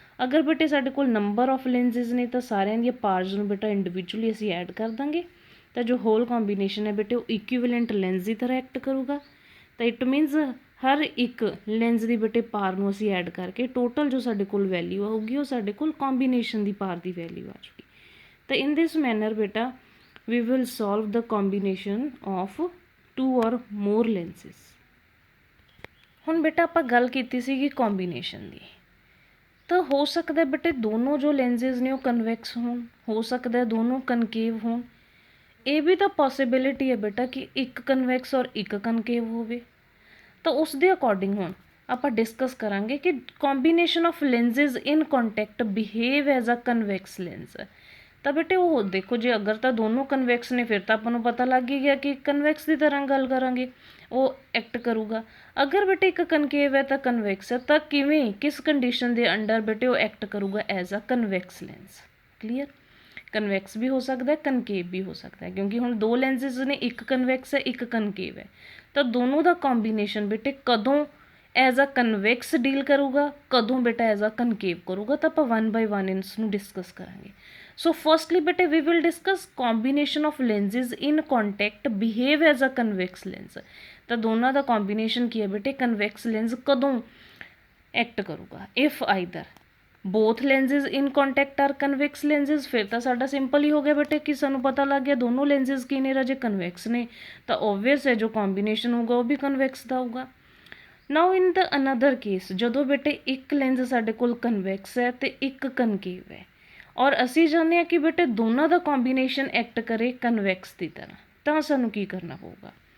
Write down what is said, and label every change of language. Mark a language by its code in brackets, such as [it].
[pa] ਅਗਰ ਬੇਟੇ ਸਾਡੇ ਕੋਲ ਨੰਬਰ ਆਫ ਲੈਂਸਿਜ਼ ਨੇ ਤਾਂ ਸਾਰਿਆਂ ਦੀਆਂ ਪਾਰਟਸ ਨੂੰ ਬੇਟਾ ਇੰਡੀਵਿਜੂਅਲੀ ਅਸੀਂ ਐਡ ਕਰ ਦਾਂਗੇ। ਤਾਂ ਜੋ ਹੋਲ ਕੰਬੀਨੇਸ਼ਨ ਹੈ ਬੇਟੇ ਉਹ ਇਕੁਈਵੈਲੈਂਟ ਲੈਂਸ ਦੀ ਤਰ੍ਹਾਂ ਐਕਟ ਕਰੂਗਾ। ਤਾਂ [en] it means [pa] ਹਰ ਇੱਕ ਲੈਂਸ ਦੀ ਬੇਟੇ ਪਾਰ ਨੂੰ ਅਸੀਂ ਐਡ ਕਰਕੇ ਟੋਟਲ ਜੋ ਸਾਡੇ ਕੋਲ ਵੈਲਿਊ ਆਊਗੀ ਉਹ ਸਾਡੇ ਕੋਲ ਕੰਬੀਨੇਸ਼ਨ ਦੀ ਪਾਰ ਦੀ ਵੈਲਿਊ ਆ ਜੂਗੀ। ਤਾਂ [en] in this manner [pa] ਬੇਟਾ [en] we will solve the combination of 2 or more lenses। [pa] ਹੁਣ ਬੇਟਾ ਆਪਾਂ ਗੱਲ ਕੀਤੀ ਸੀਗੀ ਕੰਬੀਨੇਸ਼ਨ ਦੀ। ਤਾਂ ਹੋ ਸਕਦਾ ਬੇਟੇ ਦੋਨੋਂ ਜੋ ਲੈਂਸਿਜ਼ ਨੇ ਉਹ ਕਨਵੈਕਸ ਹੋਣ, ਹੋ ਸਕਦਾ ਦੋਨੋਂ ਕਨਕੇਵ ਹੋਣ। ਇਹ ਵੀ ਤਾਂ ਪੋਸੀਬਿਲਿਟੀ ਹੈ ਬੇਟਾ ਕਿ ਇੱਕ ਕਨਵੈਕਸ ਔਰ ਇੱਕ ਕਨਕੇਵ ਹੋਵੇ। ਤਾਂ ਉਸ ਦੇ ਅਕੋਰਡਿੰਗ ਹੁਣ ਆਪਾਂ ਡਿਸਕਸ ਕਰਾਂਗੇ ਕਿ [en] Combination of lenses in contact behave as a convex lens. [pa] ਤਾਂ ਬੇਟੇ ਉਹ ਦੇਖੋ ਜੇ ਅਗਰ ਤਾਂ ਦੋਨੋਂ ਕਨਵੈਕਸ ਨੇ ਫਿਰ ਤਾਂ ਆਪਾਂ ਨੂੰ ਪਤਾ ਲੱਗ ਹੀ ਗਿਆ ਕਿ ਕਨਵੈਕਸ ਦੀ ਤਰ੍ਹਾਂ ਗੱਲ ਕਰਾਂਗੇ ਉਹ ਐਕਟ ਕਰੂਗਾ। ਅਗਰ ਬੇਟੇ ਇੱਕ ਕਨਕੇਵ ਹੈ ਤਾਂ ਕਨਵੈਕਸ ਹੈ, ਤਾਂ ਕਿਵੇਂ ਕਿਸ ਕੰਡੀਸ਼ਨ ਦੇ ਅੰਡਰ ਬੇਟੇ ਉਹ ਐਕਟ ਕਰੂਗਾ as a convex lens. Clear, convex ਵੀ ਹੋ ਸਕਦਾ, ਕਨਕੇਵ ਵੀ ਹੋ ਸਕਦਾ, ਕਿਉਂਕਿ ਹੁਣ 2 ਲੈਂਸਿਜ਼ ਨੇ, ਇੱਕ ਕਨਵੈਕਸ ਹੈ ਇੱਕ ਕਨਕੇਵ ਹੈ। ਤਾਂ ਦੋਨੋਂ ਦਾ ਕੰਬੀਨੇਸ਼ਨ ਬੇਟੇ ਕਦੋਂ ਐਜ਼ ਅ ਕਨਵੈਕਸ ਡੀਲ ਕਰੂਗਾ, ਕਦੋਂ ਬੇਟਾ ਐਜ਼ ਅ ਕਨਕੇਵ ਕਰੂਗਾ, ਤਾਂ ਆਪਾਂ 1 by 1 ਇਸ ਨੂੰ ਡਿਸਕਸ ਕਰਾਂਗੇ। [en] So firstly beta we will discuss combination of lenses in contact behave as a convex lens। [pa] ਤਾਂ ਦੋਨਾਂ ਦਾ combination ਕੀ ਹੈ ਬੇਟੇ, convex lens ਕਦੋਂ act ਕਰੂਗਾ, [en] if either both lenses in contact are convex lenses। [pa] ਫਿਰ ਤਾਂ ਸਾਡਾ ਸਿੰਪਲ ਹੀ ਹੋ ਗਿਆ ਬੇਟੇ ਕਿ ਸਾਨੂੰ ਪਤਾ ਲੱਗ ਗਿਆ ਦੋਨੋਂ lenses ਕੀ ਨੇ ਰਾਜੇ, convex ਨੇ। ਤਾਂ obvious ਹੈ ਜੋ combination ਹੋਊਗਾ ਉਹ ਵੀ convex ਦਾ ਹੋਊਗਾ। [en] Now in the another case [pa] ਜਦੋਂ ਬੇਟੇ ਇੱਕ ਲੈਂਸ ਸਾਡੇ ਕੋਲ convex ਹੈ ਤੇ ਇੱਕ concave ਹੈ ਔਰ ਅਸੀਂ ਚਾਹੁੰਦੇ ਹਾਂ ਕਿ ਬੇਟੇ ਦੋਨਾਂ ਦਾ ਕੰਬੀਨੇਸ਼ਨ ਐਕਟ ਕਰੇ ਕਨਵੈਕਸ ਦੀ ਤਰ੍ਹਾਂ, ਤਾਂ ਸਾਨੂੰ ਕੀ ਕਰਨਾ ਪਊਗਾ।